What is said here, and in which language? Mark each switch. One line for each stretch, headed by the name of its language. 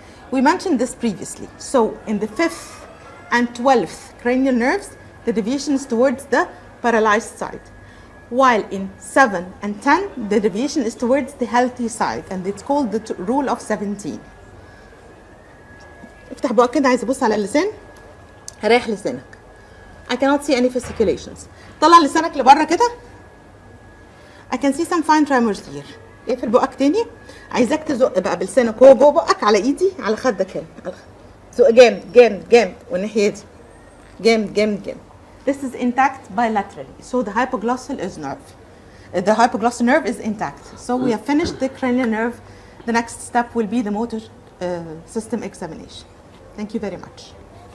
English: We mentioned this previously. So in the 5th and 12th cranial nerves, the deviation is towards the paralyzed side. While in 7 and 10, the deviation is towards the healthy side, and it's called the rule of 17.
Arabic: افتح بقى كده، عايز ابص على اللسان. ريح لسانك.
English: I cannot see any fasciculations.
Arabic: طلع لسانك لبره كده.
English: I can see some fine tremors here.
Arabic: اقفل بقك تاني. عايزاك تزق بقى بلسانك هو جوه بقك على ايدي على خدك هنا. زق جامد جامد جامد والناحيه دي. جامد جامد جامد.
English: This is intact bilaterally. So the hypoglossal is nerve. The hypoglossal nerve is intact. So we have finished the cranial nerve. The next step will be the motor system examination. Thank you very much.